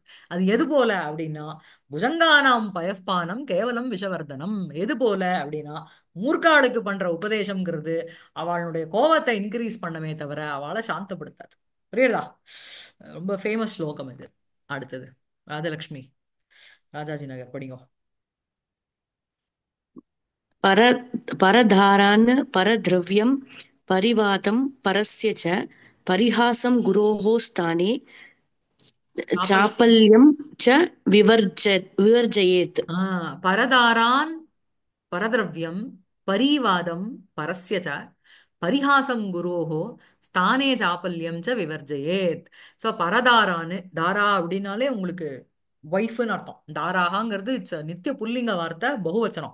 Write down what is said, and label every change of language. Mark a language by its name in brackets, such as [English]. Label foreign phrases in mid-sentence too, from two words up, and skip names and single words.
[Tamil] அது எது போல அப்படின்னா [Sanskrit] भुजङ्गानां पयःपानं केवलं विषवर्धनम्. [Tamil] எது போல அப்படின்னா மூர்க்காளுக்கு பண்ற உபதேசம்ங்கிறது அவளுடைய கோபத்தை இன்க்ரீஸ் பண்ணமே தவிர அவளை சாந்தப்படுத்தாது. புரியுதா? ரொம்ப ஃபேமஸ் ஸ்லோகம் இது. அடுத்தது ராஜலக்ஷ்மி, ராஜாஜி நகர் படிங்க. [Sanskrit] पर परधारान् परद्रव्यं परिवादं परस्य च परिहासं गुरोः स्थाने चापल्यं च विवर्जयेत्. परदारान् परद्रव्यं परिवादं परस्य च परिहासं गुरोः स्थाने चापल्यं च विवर्जयेत्. [Tamil] ஸோ பரதாரான்னு தாரா அப்படின்னாலே உங்களுக்கு ஒய்ஃப்னு அர்த்தம். தாராகாங்கிறது இட்ஸ் [Sanskrit] नित्य पुल्लिङ्ग [Tamil] வார்த்தை, பகுவச்சனம்.